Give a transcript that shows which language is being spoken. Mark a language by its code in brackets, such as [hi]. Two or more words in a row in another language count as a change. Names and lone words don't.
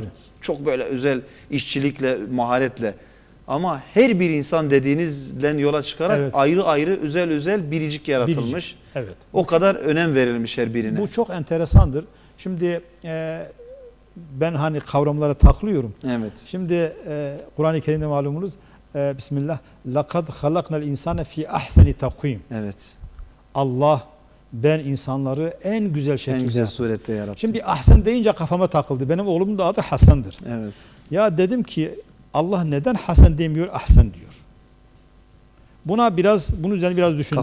[tr] Çok böyle özel işçilikle, maharetle. Ama her bir insan dediğinizden yola çıkarak Evet. ayrı ayrı özel biricik yaratılmış. Biricik. Evet. O kadar önem verilmiş her birine. Bu çok enteresandır. Şimdi ben hani kavramlara takılıyorum. Evet. Şimdi Kur'an-ı Kerim'de malumunuz Bismillah [ar] لَقَدْ خَلَقْنَا الْاِنْسَانَ فِي أَحْسَنِ تَقْوِيمٍ [tr] Evet. Allah ben insanları en güzel şekilde En güzel yarattı. surette yarattı. Şimdi ahsen deyince kafama takıldı. Benim oğlumun da adı Hasan'dır. Evet. Ya dedim ki Allah neden Hasan demiyor, ahsen diyor. Bunun üzerine biraz düşündüm.